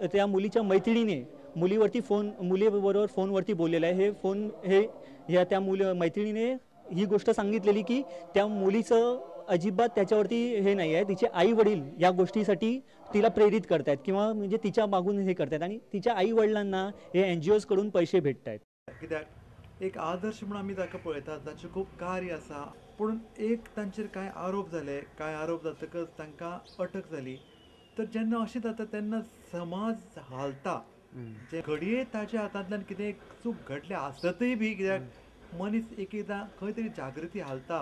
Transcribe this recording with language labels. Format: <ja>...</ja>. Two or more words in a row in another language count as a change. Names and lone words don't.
<mr>त्या मुलीच्या मैत्रिणीने मुलीबरोबर फोनवरती बोललेलं आहे. त्या मैत्रिणीने ही गोष्ट सांगितलेली की त्या मुलीचं अजिबात त्याच्यावरती हे नाही आहे. तिचे आई वडील या गोष्टीसाठी तिला प्रेरित करतायत किंवा म्हणजे तिच्या मागून हे करतायत आणि तिच्या आई वडिलांना हे NGOs कडून पैसे भेटत आहेत.</mr> <kok>कित्याक एक आदर्श म्हणून आमी ताका पळयतात, ताचें खूब कार्य आसा. पूण एक तांचेर कांय आरोप जाले, कांय आरोप जातकच तांकां अटक जाली. तर जेन्ना अशें जाता तेन्ना समाज हालता. जे घडये ताच्या हातांतल्यान कितें चूक घडले आसतय बी, कित्याक मनीस एकदां खंय तरी जागृती हालता.</kok>